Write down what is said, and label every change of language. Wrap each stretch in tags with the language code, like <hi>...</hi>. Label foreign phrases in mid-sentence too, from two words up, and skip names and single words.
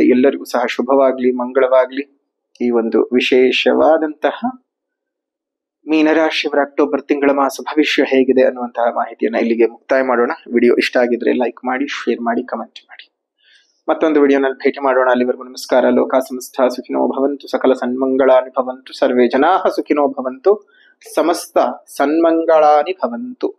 <kn>ಎಲ್ಲರಿಗೂ ಸಹ ಶುಭವಾಗ್ಲಿ, ಮಂಗಳವಾಗ್ಲಿ. ಈ ಒಂದು ವಿಶೇಷವಾದಂತಹ ಮೀನರಾಶಿಯವರ ಅಕ್ಟೋಬರ್ ತಿಂಗಳ ಮಾಸ ಭವಿಷ್ಯ ಹೇಗಿದೆ ಅನ್ನುವಂತಹ ಮಾಹಿತಿಯನ್ನ ಇಲ್ಲಿಗೆ ಮುಕ್ತಾಯ ಮಾಡೋಣ. ವಿಡಿಯೋ ಇಷ್ಟ ಆಗಿದ್ರೆ ಲೈಕ್ ಮಾಡಿ, ಶೇರ್ ಮಾಡಿ, ಕಮೆಂಟ್ ಮಾಡಿ. ಮತ್ತೊಂದು ವಿಡಿಯೋನಲ್ಲಿ ಭೇಟಿ ಮಾಡೋಣ. ಅಲ್ಲಿವರೆಗೂ ನಮಸ್ಕಾರ.</kn> <sa>ಲೋಕ ಸಮಸ್ತ ಸುಖಿನೋ ಭವಂತು, ಸಕಲ ಸನ್ಮಂಗಳಾನಿ ಭವಂತು, ಸರ್ವೇ ಜನಾಃ ಸುಖಿನೋ ಭವಂತು, ಸಮಸ್ತ ಸನ್ಮಂಗಳಾನಿ ಭವಂತು.</sa>